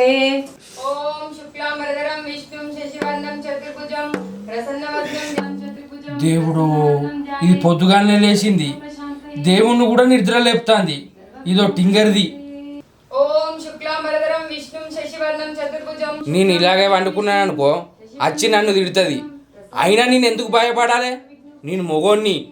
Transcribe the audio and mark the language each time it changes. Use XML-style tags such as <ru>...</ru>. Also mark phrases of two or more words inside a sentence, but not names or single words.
<sa>ओम शुक्लांबरधरं विष्णुं शशिवर्णं चतुर्भुजं प्रसन्नवदनं ध्याये चतुर्भुजं।</sa> <te>దేవుడు ఇది పొద్దుగానే లేచింది, దేవుణ్ణి కూడా నిద్ర లేపుతాంది. ఇదో టింగర్ది.</te> <sa>ఓం శుక్లాంబరధరం విష్ణుం శశివర్ణం చతుర్భుజం.</sa> <te>నేను ఇలాగే వండుకున్నాను అనుకో, వచ్చి నన్ను తిడుతుంది. అయినా నేను ఎందుకు భయపడాలి? నేను మొగోన్ని.</te>